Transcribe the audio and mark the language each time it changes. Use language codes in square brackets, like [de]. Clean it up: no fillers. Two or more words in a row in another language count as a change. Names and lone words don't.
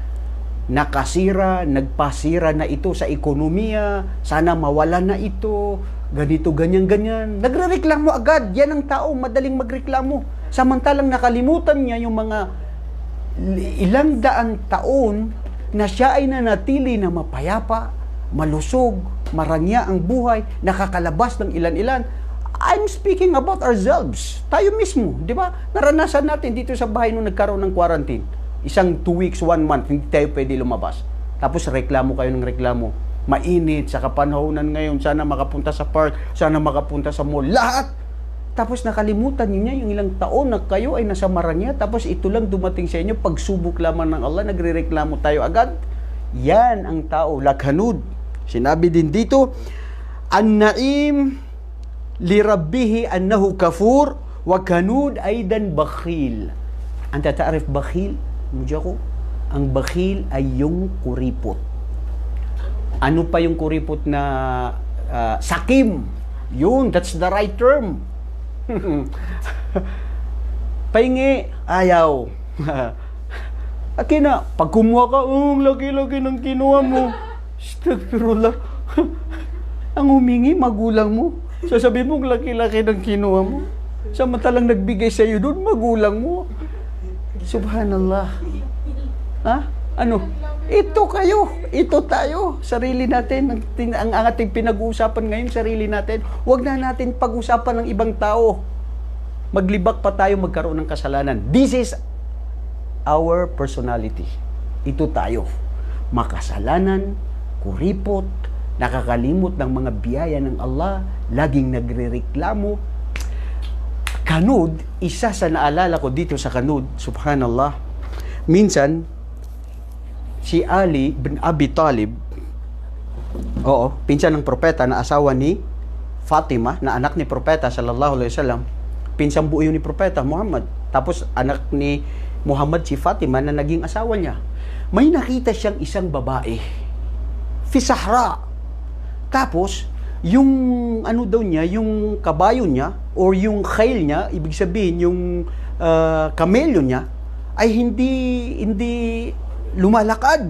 [tl] Nakasira, nagpasira na ito sa ekonomiya, sana mawala na ito, ganito, ganyan. Nagrereklamo agad, yan ang tao, madaling magreklamo. Samantalang nakalimutan niya yung mga ilang daan taon na siya ay nanatili na mapayapa, malusog, marangya ang buhay, nakakalabas ng ilan-ilan. [en] I'm speaking about ourselves. [tl] Tayo mismo, di ba? Naranasan natin dito sa bahay nung nagkaroon ng quarantine. Isang 2 weeks, 1 month, hindi tayo pwede lumabas. Tapos reklamo kayo ng reklamo. Mainit, sa kapanahonan ngayon, sana makapunta sa park, sana makapunta sa mall, lahat. Tapos nakalimutan niya yung ilang taon na kayo ay nasa Maranya, tapos ito lang dumating sa inyo, pagsubok lamang ng Allah, nagrereklamo tayo agad. Yan ang tao, lakhanud. Sinabi din dito, [ar] النعيم لربه إنه كفور وكنود أيضا بخيل. أنت تعرف بخيل? [tl] Mudya ko, ang bakhil ay yung kuripot. Ano pa yung kuripot na sakim? Yun, [en] that's the right term. [tl] Pahingi, ayaw. Akina, pag kumuha ka, laki-laki ng kinuha mo. Astagfirullah. Ang humingi, magulang mo. Sasabihin mo, laki-laki ng kinuha mo. Samantalang nagbigay sa'yo doon, magulang mo. Subhanallah. Ha? Ano? Ito kayo. Ito tayo. Sarili natin. Ang ating pinag-uusapan ngayon, sarili natin. Huwag na natin pag-usapan ng ibang tao. Maglibak pa tayo magkaroon ng kasalanan. [en] This is our personality. [tl] Ito tayo. Makasalanan, kuripot, nakakalimot ng mga biyaya ng Allah, laging nagrereklamo. Kanud, isa sa naalala ko dito sa kanud, subhanallah, minsan, si Ali bin Abi Talib, pinsan ng propeta na asawa ni Fatima, na anak ni propeta [ar] صلى الله عليه وسلم, [tl] pinsan buo yun ni propeta Muhammad. Tapos anak ni Muhammad si Fatima na naging asawa niya. May nakita siyang isang babae, [ar] في صحراء. [tl] Tapos yung ano daw niya, yung kabayo niya or yung khail niya, ibig sabihin yung kamelyo niya ay hindi lumalakad.